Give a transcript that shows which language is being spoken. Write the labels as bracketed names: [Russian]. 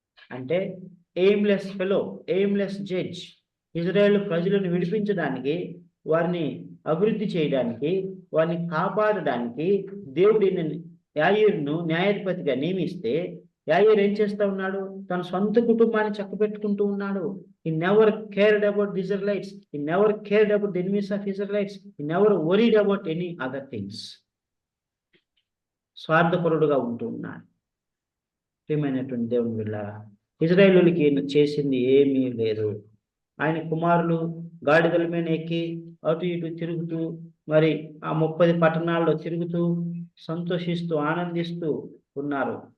[Telugu] అంటే [English] Aimless fellow, aimless judge. [Telugu] Israel ప్రజలను విడిపించడానికి, వారిని అభివృద్ధి చేయడానికి, వారిని కాపాడడానికి దేవుడు యాయీరును న్యాయాధిపతిగా నియమిస్తే యాయీరు ఏం చేస్తా ఉన్నాడు? తన సొంత కుటుంబాన్ని చక్కబెట్టుకుంటూ ఉన్నాడు. [English] He never cared about the Israelites. He never cared about the enemies of Israelites. He never worried about any other things. [Telugu] స్వార్థపరుడుగా ఉంటూ ఉన్నాడు. ప్రియమైనటువంటి దేవుని బిడ్డలారా, ఇజ్రాయేలులకి చేసింది ఏమీ లేదు. ఆయన కుమారులు గాడిదల మీద ఎక్కి అటు ఇటు తిరుగుతూ మరి ఆ 30 పట్టణాల్లో తిరుగుతూ సంతోషిస్తూ ఆనందిస్తూ ఉన్నారు.